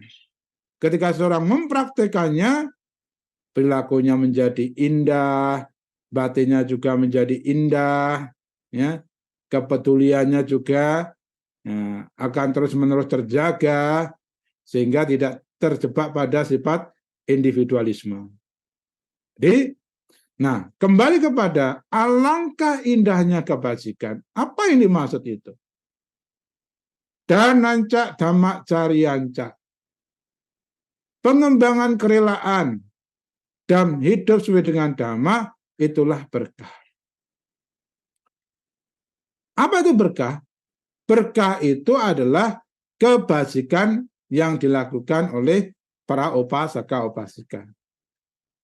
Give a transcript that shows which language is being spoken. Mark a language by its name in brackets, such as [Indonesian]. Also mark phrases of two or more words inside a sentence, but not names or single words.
[Indonesian] Ketika seorang mempraktekannya, perilakunya menjadi indah, batinnya juga menjadi indah, ya, kepeduliannya juga ya, akan terus-menerus terjaga, sehingga tidak terjebak pada sifat individualisme. Jadi, nah, kembali kepada alangkah indahnya kebajikan. Apa yang dimaksud itu? [Pali] Dananca dhamma carianca. [Indonesian] Pengembangan kerelaan dan hidup sesuai dengan dhamma, itulah berkah. Apa itu berkah? Berkah itu adalah kebajikan yang dilakukan oleh para upasaka upasika.